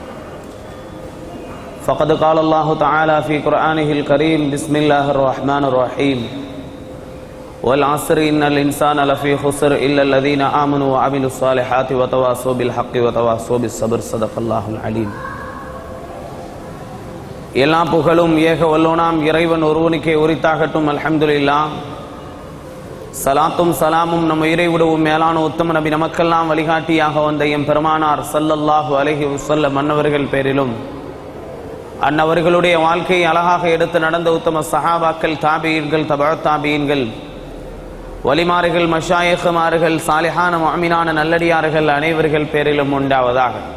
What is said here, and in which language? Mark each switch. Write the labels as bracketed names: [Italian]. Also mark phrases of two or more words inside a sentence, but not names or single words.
[Arabic] فقد قال الله تعالى في قرآنه الكريم بسم الله الرحمن الرحيم والعصر إن الإنسان لفي خسر إلا الذين آمنوا وعملوا الصالحات وتواصوا بالحق وتواصوا بالصبر صدق الله العليم. [Tamil] எல்லா புகழும் ஏக வல்லோனாம் இறைவன் ஒருவனுக்கே உரித்தாகட்டும். அல்ஹம்துலில்லாஹ். சலாத்தும் சலாமும் நம்ம இறைவிடவும் மேலான உத்தம நபி நமக்கெல்லாம் வழிகாட்டியாக வந்த எம் பெருமானார் [Arabic] صلى الله عليه وسلم [Tamil] அன்னவர்கள் பேரிலும் அன்னவர்களுடைய வாழ்க்கையை அழகாக எடுத்து நடந்த உத்தம சஹாபாக்கள், தாபீன்கள், தபஅத் தாபீன்கள், வலிமார்கள், மஷாயிஹ்மார்கள், சாலிஹான முஅமினான நல்லடியார்கள் அனைவர்கள் பேரிலும் உண்டாவதாக.